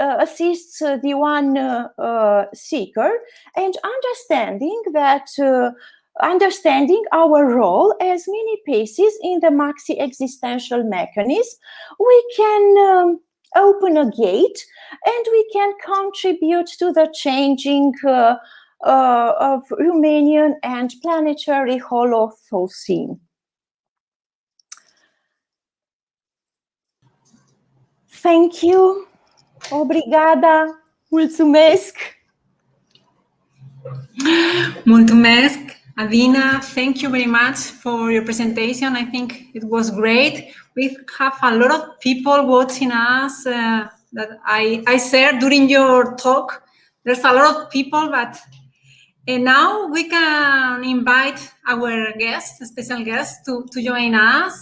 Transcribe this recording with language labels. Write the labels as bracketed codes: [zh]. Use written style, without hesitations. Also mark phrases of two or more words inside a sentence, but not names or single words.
[en] one seeker, and understanding our role as mini pieces in the maxi existential mechanism, we can open a gate, and we can contribute to the changing of Romanian and planetary Holocene. Thank you. [pt] Obrigada. [ro] Mulțumesc. Mulțumesc, Adina. [en] Thank you very much for your presentation. I think it was great. We have a lot of people watching us that I shared during your talk. There's a lot of people, but now we can invite our guests, special guests, to join us.